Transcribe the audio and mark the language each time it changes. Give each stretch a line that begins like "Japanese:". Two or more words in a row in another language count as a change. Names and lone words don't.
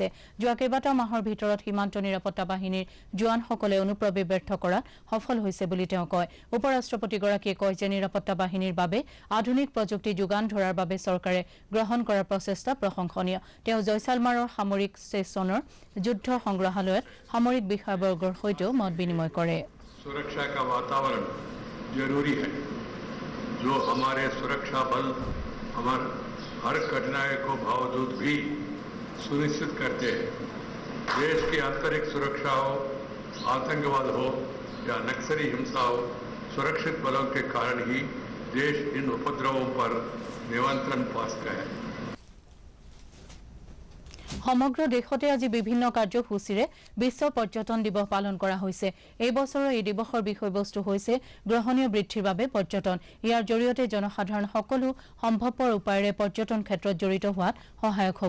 Assamese: যোৱা কেইবাটাও মাহৰ ভিতৰত সীমান্ত নিৰাপত্তা বাহিনীৰ জোৱানসকলে অনুপ্ৰৱেশ ব্যৰ্থ কৰাত সফল হৈছে বুলি তেওঁ কয়। উপৰাষ্ট্ৰপতিগৰাকীয়ে কয় যে নিৰাপত্তা বাহিনীৰ বাবে আধুনিক প্ৰযুক্তি যোগান ধৰাৰ বাবে চৰকাৰে গ্ৰহণ কৰা প্ৰচেষ্টা প্ৰশংসনীয়। তেওঁ জয়ছালমাৰৰ সামৰিক ষ্টেচনৰ যুদ্ধ সংগ্ৰহালয়ত সামৰিক বিষয়বৰ্গৰ সৈতেও মত বিনিময় কৰে।
Hindi: सुरक्षा का वातावरण जरूरी है जो हमारे सुरक्षा बल हर कठिनाई को बावजूद भी सुनिश्चित करते हैं। देश की आंतरिक सुरक्षा हो, आतंकवाद हो या नक्सली हिंसा हो, सुरक्षित बलों के कारण ही देश इन उपद्रवों पर नियंत्रण पा सका है।
Assamese: সমগ্ৰ দেশতে আজি বিভিন্ন কাৰ্যসূচীৰে বিশ্ব পৰ্যটন দিৱস পালন কৰা হৈছে। এই বছৰৰ এই দিৱসৰ বিষয়বস্তু হৈছে গ্ৰহণীয় বৃদ্ধিৰ বাবে পৰ্যটন। ইয়াৰ জৰিয়তে জনসাধাৰণ সকলো সম্ভৱপৰ উপায়েৰে পৰ্যটন ক্ষেত্ৰত জড়িত হোৱাত সহায়ক হ'ব।